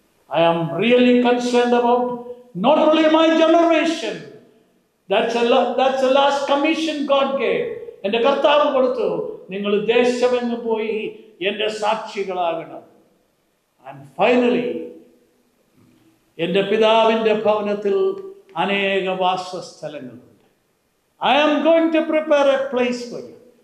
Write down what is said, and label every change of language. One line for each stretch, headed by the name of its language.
English: I am really concerned about not only my generation. That's the last commission God gave.
Malayalam: എൻ്റെ കർത്താവ് കൊടുത്തു, നിങ്ങൾ ദേശമെങ്ങ് പോയി എൻ്റെ സാക്ഷികളാകണം.
English: And finally,
Malayalam: എൻ്റെ പിതാവിൻ്റെ ഭവനത്തിൽ അനേക വാസസ്ഥലങ്ങളുണ്ട്.
English: I am going to prepare a place for you.